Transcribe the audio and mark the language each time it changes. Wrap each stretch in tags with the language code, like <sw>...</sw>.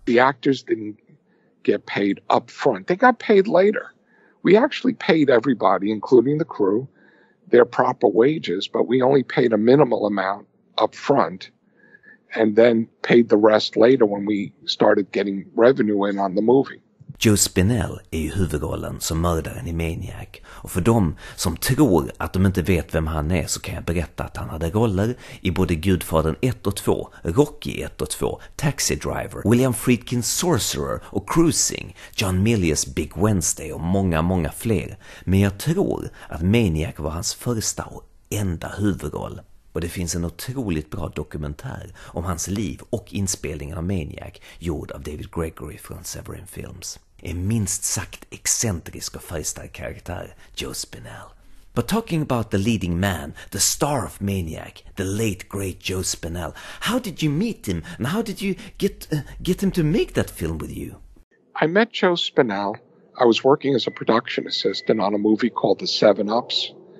<en>The actors didn't get paid up front. They got paid later. We actually paid everybody, including the crew, their proper wages, but we only paid a minimal amount up front and then paid the rest later when we started getting revenue in on the movie.</en> <sv>Joe Spinell är ju huvudrollen som mördaren i Maniac, och för dem som tror att de inte vet vem han är så kan jag berätta att han hade roller i både Gudfadern 1 och 2, Rocky 1 och 2, Taxi Driver, William Friedkin's Sorcerer och Cruising, John Milius Big Wednesday och många fler. Men jag tror att Maniac var hans första och enda huvudroll. Och det finns en otroligt bra dokumentär om hans liv och inspelningen av Maniac gjord av David Gregory från Severin Films. en minst sagt excentrisk och färgstark karaktär, Joe Spinell.</sv> <en>But talking about the leading man, the star of Maniac, the late great Joe Spinell, how did you meet him and how did you get him to make that film with you? I met Joe Spinell. I was working as a production assistant on a movie called The Seven Ups.</en>